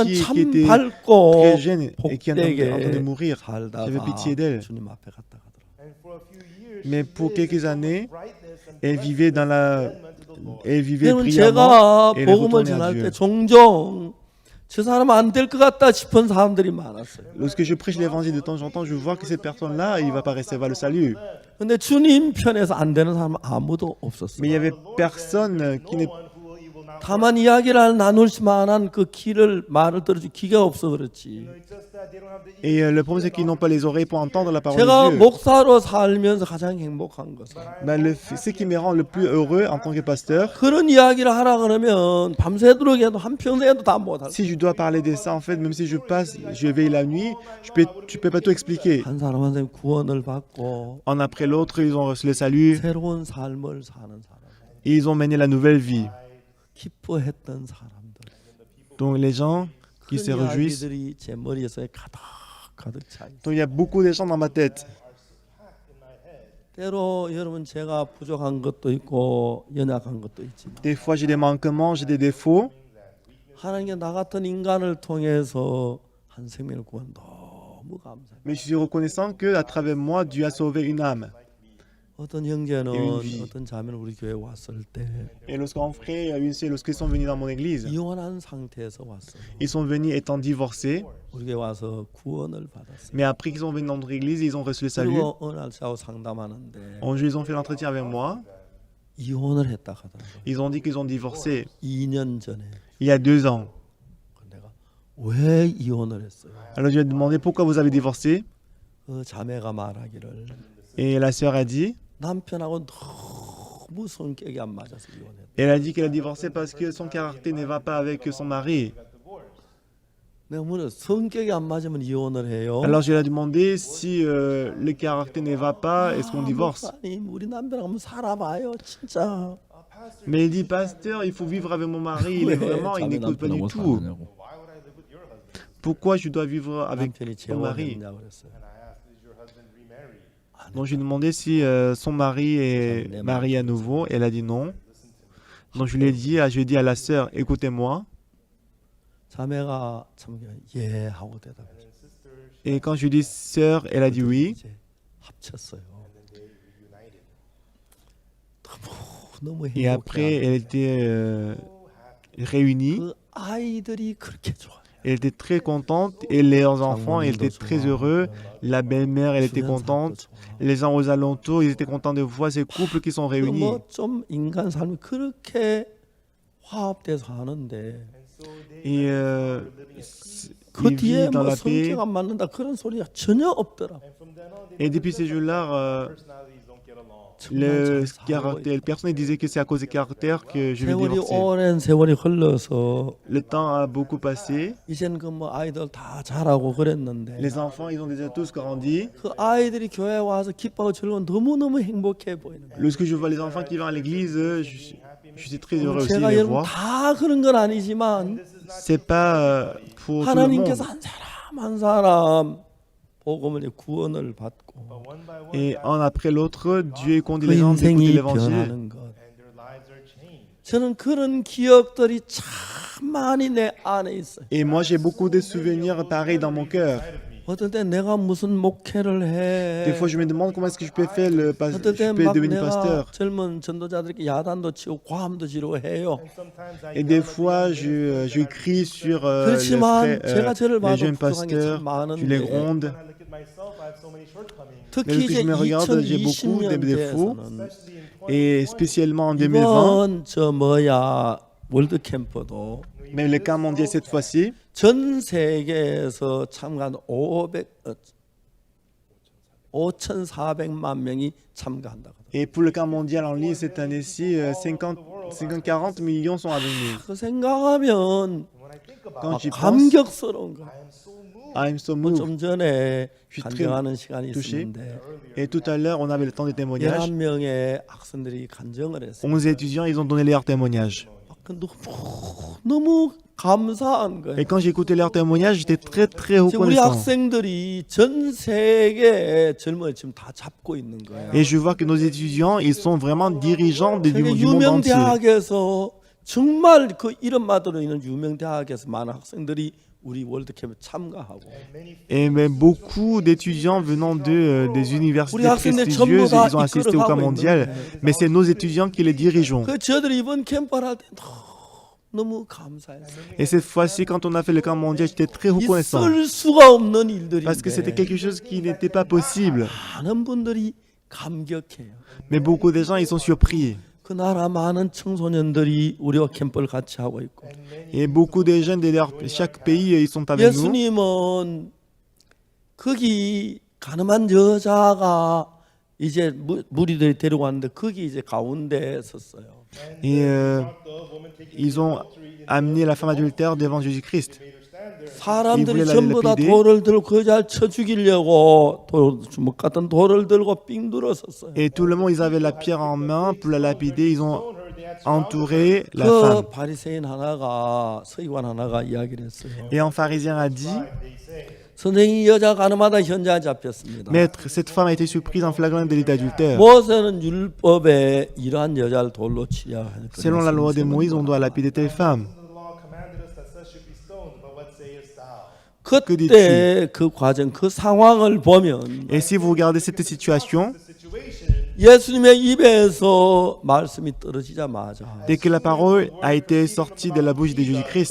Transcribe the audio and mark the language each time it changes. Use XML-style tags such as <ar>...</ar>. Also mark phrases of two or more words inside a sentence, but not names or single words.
<fr>fille qui</fr> <ko>참</ko> <fr>était</fr> <ko>밝고</ko> <fr>très jeune et qui est en train de</fr> <ko>복되게</ko> <fr>mourir. J'avais pitié</fr> <ko>살다가</ko> <fr>d'elle.</fr> <ko>주님 앞에 갔다 가더라.</ko> <fr>Mais pour quelques années, elle vivait</fr> <ko>여러분</ko> <fr>brillamment</fr> <ko>제가</ko> <fr>et elle</fr> <ko>복음을</ko> <fr>retournait à</fr> <ko>전할</ko> <fr>Dieu.</fr> <ko>때 종종 저 사람은 안 될 것 같다 싶은 사람들이 많았어요.</ko> <fr>Lorsque je prêche l'évangile de temps en temps, je vois que cette personne-là, il va pas recevoir le salut.</fr> <ko>근데 주님 편에서 안 되는 사람은 아무도</ko> <fr>Mais il</fr> <ko>없었어요.</ko> <fr>y avait personne qui n'est</fr> <ko>다만 이야기를 나눌 만한 그 말을 들어줄 귀가 없어 그렇지.</ko> <fr>Et le problème, c'est qu'ils n'ont pas les oreilles pour entendre la parole</fr> <ko>제가</ko> <fr>de Dieu.</fr> <ko>목사로 살면서 가장 행복한 것은</ko> <fr>Ce qui me rend le plus heureux en tant que pasteur,</fr> <ko>그런 이야기를 하라 그러면 밤새도록 해도 한평생 해도 다 못할.</ko> <fr>si je dois parler de ça, en fait, même si je veille la nuit, tu peux pas tout expliquer.</fr> <ko>한 사람 한 사람 구원을 받고</ko> <fr>Un après l'autre, ils ont reçu le salut</fr> <ko>새로운 삶을 사는 사람,</ko> <fr>et ils ont mené la nouvelle vie.</fr> <ko>기뻐했던 사람들.</ko> <fr>Donc les gens qui</fr> <ko>큰</ko> <fr>se réjouissent.</fr> <ko>이야기들이 제 머리에서 가득 차 있어요.</ko> <fr>Donc il y a beaucoup de gens dans ma tête.</fr> <ko>때로 여러분 제가 부족한 것도 있고 연약한 것도 있지만</ko> <fr>Des fois, j'ai des manquements, j'ai des défauts.</fr> <ko>하나님께 나 같은 인간을 통해서 한 생명을 구한 너무 감사해요.</ko> <fr>Mais je suis reconnaissant que à travers moi, Dieu a sauvé une âme.</fr> <ko>어떤 형제는</ko> <fr>une vie.</fr> <ko>어떤 자매는 우리 교회 왔을 때</ko> <fr>Et lorsqu'un frère, une sœur, lorsqu'ils sont venus dans mon église,</fr> <ko>이혼한 상태에서 왔어요.</ko> <fr>ils sont venus étant divorcés.</fr> <ko>우리 교회 와서 구원을 받았어요.</ko> <fr>Mais après qu'ils sont venus dans notre église, ils ont reçu le salut.</fr> <ko>그리고 어느 날 저하고 상담하는데</ko> <fr>Un jour, ils ont fait l'entretien avec moi.</fr> <ko>이혼을 했다 하더라고요.</ko> <fr>Ils ont dit qu'ils ont divorcé</fr> <ko>2년 전에.</ko> <fr>il y a 2 ans.</fr> <ko>내가 왜 이혼을 했어요?</ko> <fr>Alors je lui ai demandé pourquoi vous avez divorcé.</fr> <ko>그 자매가 말하기를</ko> <fr>Et la sœur a dit,</fr> <ko>남편하고 너무 성격이 안 맞아서 이혼했다.</ko> <fr>elle a dit qu'elle a divorcé parce que son caractère ne va pas avec son mari.</fr> <ko>내가 물어 성격이 안 맞으면 이혼을 해요.</ko> <fr>Alors je lui ai demandé si le caractère ne va pas, est-ce qu'on divorce?</fr> <ko>목사님, 우리 남편하고 한번 살아봐요, 진짜.</ko> <fr>Mais il dit, pasteur, il faut vivre avec mon mari. Il est vraiment, il n'écoute pas du tout. Pourquoi je dois vivre avec</fr> <ko>남편이</ko> <fr>mon mari?</fr> <ko>재혼했냐 그랬어요.</ko> <fr>Donc je lui ai demandé si son mari est marié à nouveau. Elle a dit non. Donc je lui ai dit, je lui ai dit à la sœur, écoutez-moi.</fr> <ko>자매가 참 예 하고 대답했어요.</ko> <fr>Et quand je lui ai dit sœur, elle a dit oui.</fr> <ko>이제 합쳤어요. 너무</ko> <fr>Et après, elle était réunie.</fr> <ko>그 아이들이 그렇게 좋아요.</ko> <fr>Elle était très contente et leurs enfants ils étaient très heureux. La belle-mère, elle était contente. Les gens aux alentours, ils étaient contents de voir ces couples qui sont réunis.</fr> <ko>뭐좀 인간 삶이 그렇게 화합돼서 하는데</ko> <fr>Et</fr> <ko>그</ko> <fr>ils</fr> <ko>뒤에</ko> <fr>vivent dans</fr> <ko>뭐</ko> <fr>la paix.</fr> <ko>성격 안 맞는다 그런 소리가 전혀 없더라.</ko> <fr>Et depuis ces jours-là, le personne disait que c'est à cause des caractères que je vais</fr> <ko>세월이</ko> <fr>divorcer.</fr> <ko>오랜 세월이 흘러서</ko> <fr>Le temps a beaucoup passé.</fr> <ko>이젠 그 뭐 아이들 다 자라고 그랬는데</ko> <fr>Les enfants, ils ont déjà tous grandi.</fr> <ko>그 아이들이 교회 와서 기뻐하고 즐거운 너무너무 행복해 보이는 거예요.</ko> <fr>Lorsque je vois les enfants qui vont à l'église, je suis très heureux aussi de</fr> <ko>제가</ko> <fr>les</fr> <ko>여러분</ko> <fr>voir.</fr> <ko>다 그런 건 아니지만</ko> <fr>C'est pas pour tout le monde.</fr> <ko>하나님께서 한 사람 한 사람 복음을 구원을 받고</ko> <fr>Et un après l'autre, Dieu conduit</fr> <ko>그</ko> <fr>les gens d'écouter</fr> <ko>인생이</ko> <fr>l'évangile.</fr> <ko>변하는 것. 저는 그런 기억들이 참 많이 내 안에 있어요.</ko> <fr>Et moi, j'ai beaucoup de souvenirs pareils dans mon cœur.</fr> <ko>어떨 때 내가 무슨 목회를 해.</ko> <fr>Des fois, je me demande comment est-ce que je peux faire</fr> <ko>어떨</ko> <fr>je peux</fr> <ko>때막</ko> <fr>devenir</fr> <ko>내가</ko> <fr>pasteur.</fr> <ko>젊은 전도자들에게 야단도 치고 고함도 지르고 해요.</ko> <fr>Et des fois, je crie sur</fr> <ko>그렇지만 제가 저를</ko> <fr>les</fr> <ko>봐도</ko> <fr>jeunes</fr> <ko>부족한 게</ko> <fr>pasteurs,</fr> <ko>참</ko> <fr>je les</fr> <ko>많은데</ko> <fr>gronde.</fr> <ko>특히</ko> <fr>Mais lorsque</fr> <ko>이제</ko> <fr>je me regarde, j'ai beaucoup de défauts.</fr> <ko>2020년대에서는</ko> <fr>Et spécialement en 2020,</fr> <ko>이번 저 월드 캠프도</ko> <fr>même le camp mondial cette fois-ci,</fr> <ko>전 세계에서 참가한 5,400만 명이 참가한다고.</ko> <fr>et pour le camp mondial en ligne cette année-ci, 40 millions sont à venir.</fr> <ko>그 생각하면</ko> <fr>Quand j'y pense,</fr> <ko>감격스러운 거.</ko> <en>I'm so moved.</en> <ko>좀 전에</ko> <fr>Je suis</fr> <ko>간증하는 시간이</ko> <fr>touché.</fr> <ko>있었는데</ko> <fr>Et tout à l'heure, on avait le temps des témoignages.</fr> <ko>11명의 학생들이 간증을 했어요.</ko> <fr>11 étudiants, ils ont donné leurs témoignages.</fr> <ko>너무 감사한 거예요.</ko> <fr>Et quand j'ai écouté leurs témoignages, j'étais très très</fr> <ko>지금 우리</ko> <fr>reconnaissant.</fr> <ko>학생들이 전 세계의 젊은이 지금 다 잡고 있는 거예요.</ko> <fr>Et je vois que nos étudiants, ils sont vraiment dirigeants du</fr> <ko>세계</ko> <fr>monde</fr> <ko>유명</ko> <fr>entier.</fr> <ko>대학에서 정말 그 이름만으로 있는 유명 대학에서 많은 학생들이 우리 월드캠에 참가하고</ko> <fr>Et mais beaucoup d'étudiants venant des universités prestigieuses, ils ont assisté au camp mondial. Mais c'est nos étudiants qui les dirigeons.</fr> <ko>그 저들이 이번 캠프를 할 때 너무 감사했어요.</ko> <fr>Et cette fois-ci, quand on a fait le camp mondial, j'étais très reconnaissant.</fr> <ko>있을 수가 없는 일들인데</ko> <fr>Parce que c'était quelque chose qui n'était pas possible.</fr> <ko>많은 분들이 감격해요.</ko> <fr>Mais beaucoup de gens, ils sont surpris.</fr> <ko>그 나라 많은 청소년들이 우리와 캠프를 같이 하고 있고</ko> <fr>Et beaucoup de jeunes de chaque pays, ils sont avec nous.</fr> <ko>예수님은 거기 가늠한 여자가 이제 무리들이 데리고 왔는데 거기 이제 가운데 섰어요.</ko> <fr>Et ils ont amené la femme adultère devant Jésus-Christ.</fr> <ko>사람들이 전부 다 돌을 들고 그 여자를 쳐 죽이려고 주먹 같은 돌을 들고 삥 둘러섰어요.</ko> <fr>Et tout le monde, ils avaient la pierre en main pour la lapider. Ils ont entouré la</fr> <ko>그</ko> <fr>femme.</fr> <ko>바리새인 하나가 서기관 하나가 이야기를 했어요.</ko> <fr>Et un pharisien a dit,</fr> <ko>선생님 여자 가늠하다 현장에 잡혔습니다.</ko> <fr>Maître, cette femme a été surprise en flagrant délit d'adultère.</fr> <ko>모세는 율법에 이러한 여자를 돌로 치려 하니까</ko> <fr>Selon la loi de Moïse, on doit lapider telle femme.</fr> <ko>그때 그 과정, 그 상황을 보면</ko> <fr>Et si vous regardez cette situation,</fr> <ko>예수님의 입에서 말씀이 떨어지자마자</ko> <fr>dès que la parole a été sortie de la bouche de Jésus-Christ,</fr>